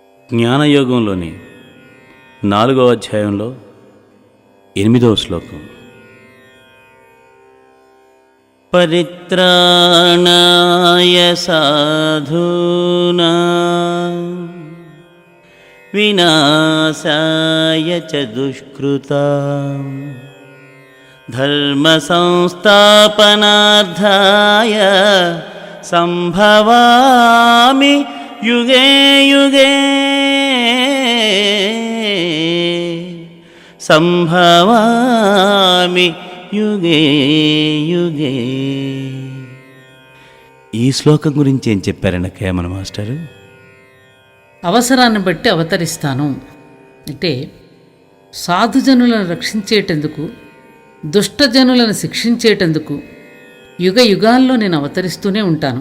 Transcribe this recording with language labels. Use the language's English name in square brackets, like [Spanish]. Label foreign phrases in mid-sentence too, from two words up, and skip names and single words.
[Telugu] జ్ఞానయోగంలోని 4వ అధ్యాయంలో 8వ శ్లోకం. [Sanskrit] పరిత్రాణాయ సాధూనాం వినాశాయ చ దుష్కృతాం ధర్మ సంస్థాపనార్థాయ సంభవామి యుగే యుగే సంభవామి యుగే యుగే. [Telugu] ఈ శ్లోకం గురించి ఏం చెప్పారండి కేమన మాస్టరు? అవసరాన్ని బట్టి అవతరిస్తాను అంటే సాధుజనులను రక్షించేటందుకు, దుష్టజనులను శిక్షించేటందుకు యుగ యుగాల్లో నేను అవతరిస్తూనే ఉంటాను.